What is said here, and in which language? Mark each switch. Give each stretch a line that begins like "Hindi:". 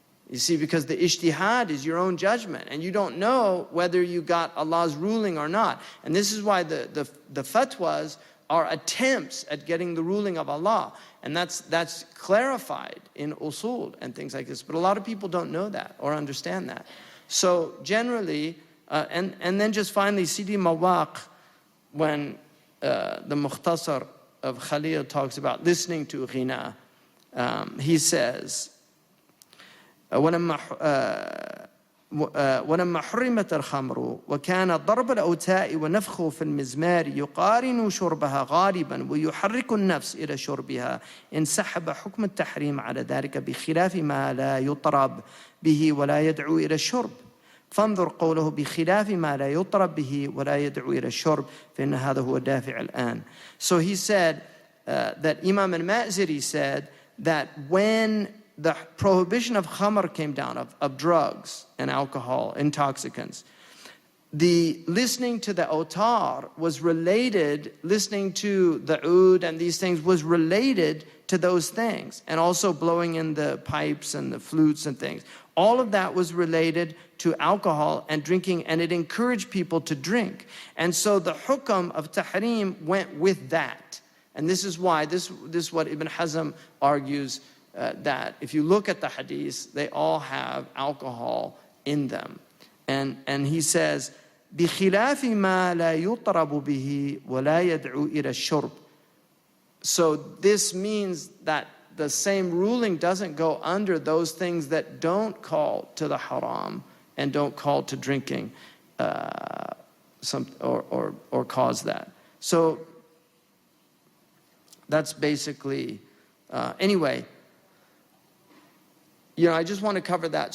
English: You see, because the ijtihad is your own judgment, and you don't know whether you got Allah's ruling or not. And this is why the fatwas are attempts at getting the ruling of Allah. And that's clarified in usul and things like this. But a lot of people don't know that or understand that. So generally, and then just finally, Sidi Mawaq, when the Mukhtasar of Khalil talks about listening to ghina, he says,
Arabic: ولما حرمت الخمر وكان ضرب الأوتاء ونفخه في المزمار يقارن شربها غالبا ويحرك النفس إلى شربها انسحب حكم التحريم على ذلك بخلاف ما لا يطرب به ولا يدعو إلى الشرب. فانظر قوله بخلاف ما لا يطرب به ولا يدعو إلى الشرب فإن هذا هو دافع الآن.
English: So he said that Imam al-Ma'ziri said that when the prohibition of khamr came down, of drugs and alcohol, intoxicants, the listening to the autar was related, listening to the oud and these things was related to those things. And also blowing in the pipes and the flutes and things. All of that was related to alcohol and drinking, and it encouraged people to drink. And so the hukam of tahrim went with that. And this is why, this is what Ibn Hazm argues, that if you look at the hadiths, they all have alcohol in them. And he says,
Arabic: بِخِلَافِ مَا لَا يُطْرَبُ بِهِ وَلَا يَدْعُو إِلَى الشُّرْبِ.
English: So this means that the same ruling doesn't go under those things that don't call to the haram and don't call to drinking or cause that. So that's basically, anyway, I just want to cover that.